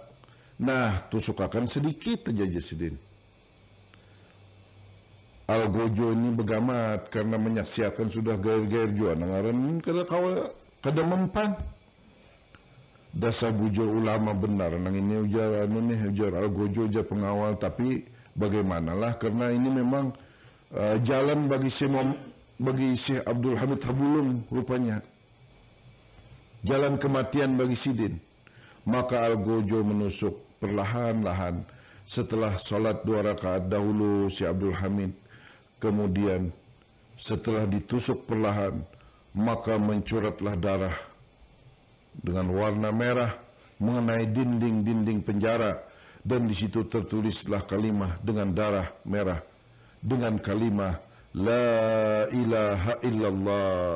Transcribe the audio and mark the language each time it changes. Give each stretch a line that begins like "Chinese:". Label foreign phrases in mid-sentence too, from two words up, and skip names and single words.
Banjar: Nah, tusukakan sedikit aja Sidin. Algojo ini begamat karena menyaksikan sudah gair-gair jua. Nangaran kada mempan. Dasar bujur ulama benar nang ini ujar Algojo ujar pengawal,
Indonesian: tapi bagaimanalah karena ini memang jalan bagi Syekh Abdul Hamid Abulung rupanya, jalan kematian bagi Sidin. Maka Algojo menusuk perlahan-lahan setelah sholat 2 rakaat dahulu Syekh Abdul Hamid, kemudian setelah ditusuk perlahan maka mencuratlah darah dengan warna merah mengenai dinding-dinding penjara, dan di situ tertulislah kalimah dengan darah merah dengan kalimah
Arabic: la ilaha illallah.